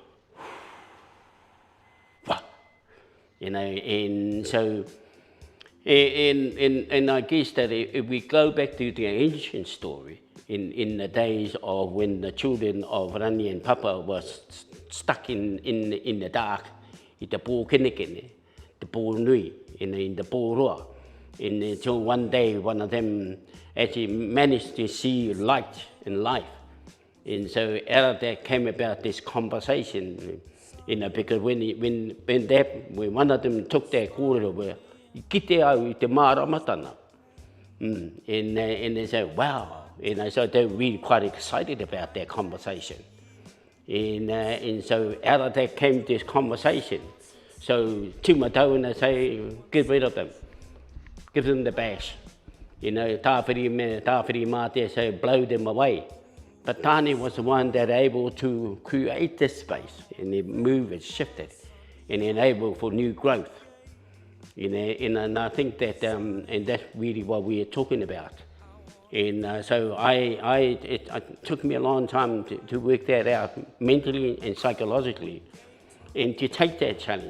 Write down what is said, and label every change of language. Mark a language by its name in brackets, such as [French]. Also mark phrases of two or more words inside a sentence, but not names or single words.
[English] you know, and so, and I guess that if we go back to the ancient story, in the days of when the children of Rani and Papa was stuck in the dark, in the [Māori] po kinekene, [English] the [Māori] po nui, [English] in the [Māori] po roa, [English] until one day one of them actually managed to see light in life. And so out of that came about this conversation, you know, because when one of them took their korero, [Māori] kite au I te māramatana, [English] and they said, wow, and so they were really quite excited about that conversation. And so out of that came this conversation. So Timatau, and they say, get rid of them, give them the bash. You know, tāwhiri mā say, blow them away. But Tani was the one that able to create this space, and it moved, it shifted, and enabled for new growth. You know, and I think that, and that's really what we are talking about. And so it took me a long time to work that out mentally and psychologically, and to take that challenge.